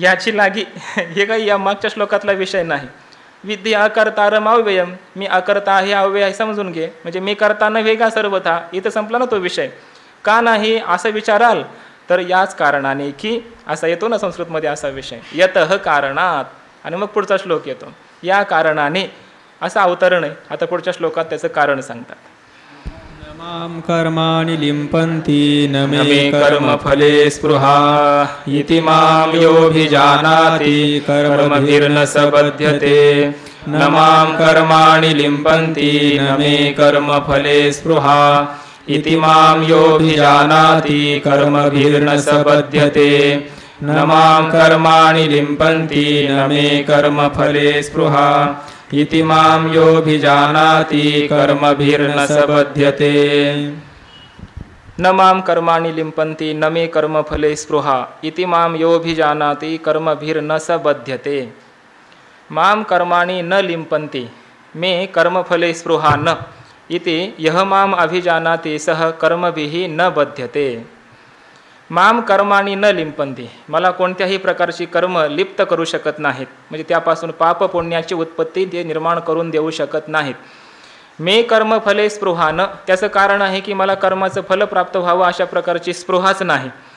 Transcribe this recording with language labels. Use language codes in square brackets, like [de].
[mr] याची लागी हे काही या मागच्या श्लोकातला विषय नाही. [sa] विद्या अकर्तारम अव्ययम, [mr] मी अकर्ता आहे अव्यय आहे समजून घे, म्हणजे मी करता नव्हे का सर्वथा, इथं संपला ना तो विषय. का नाही असं विचाराल तर याच कारणाने की, असा येतो ना संस्कृतमध्ये असा विषय, [sa] यतः कारणात, [mr] आणि मग पुढचा श्लोक येतो या कारणाने, असं अवतरण आहे. आता पुढच्या श्लोकात त्याचं कारण सांगतात. [sa] मां कर्माणि लिम्पन्ति न मे कर्मफले स्पृहा इति मां योऽभिजानाति कर्मभिर्न स बध्यते. न मां कर्माणि लिम्पन्ति न मे कर्मफले स्पृहा इति मां योऽभिजानाति कर्मभिर्न स बध्यते. न मां कर्माणि लिम्पन्ति न मे कर्मफले स्पृहा इति मां योऽभिजानाति कर्मभिर्न स बध्यते. न मां कर्माणि लिम्पन्ति न मे कर्मफले स्पृहा इति मां योऽभिजानाति कर्मभिर्न स बध्यते. मां कर्माणि न लिम्पन्ति मे कर्मफले स्पृहा न इति यः मां अभिजानाति सः कर्मभिः न बध्यते. माम कर्माणी न लिंपंती, [mr] मला कोणत्याही प्रकारची कर्म लिप्त करू शकत नाहीत, म्हणजे त्यापासून पाप पुण्याची उत्पत्ती ते निर्माण करून देऊ शकत नाहीत. [sa] मे कर्मफले स्पृहा न, [mr] त्याचं कारण आहे की मला कर्माचं फल प्राप्त व्हावं अशा प्रकारची स्पृहाच नाही.